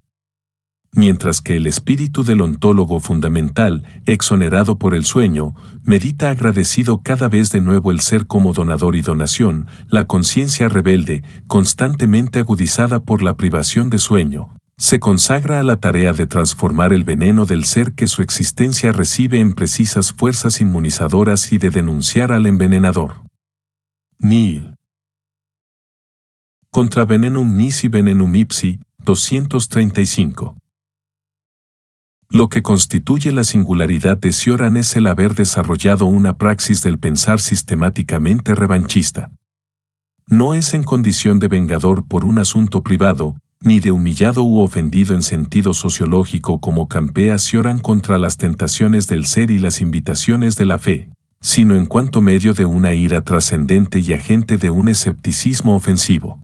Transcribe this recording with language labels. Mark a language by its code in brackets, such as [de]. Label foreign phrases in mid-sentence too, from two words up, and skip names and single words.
[es] Mientras que el espíritu del ontólogo fundamental, exonerado por el sueño, medita agradecido cada vez de nuevo el ser como donador y donación, la conciencia rebelde, constantemente agudizada por la privación de sueño, se consagra a la tarea de transformar el veneno del ser que su existencia recibe en precisas fuerzas inmunizadoras y de denunciar al envenenador. [la] Nihil. Contra venenum nisi venenum ipsi, 235. [es] Lo que constituye la singularidad de Cioran es el haber desarrollado una praxis del pensar sistemáticamente revanchista. No es en condición de vengador por un asunto privado, ni de humillado u ofendido en sentido sociológico como campea Cioran contra las tentaciones del ser y las invitaciones de la fe, sino en cuanto medio de una ira trascendente y agente de un escepticismo ofensivo.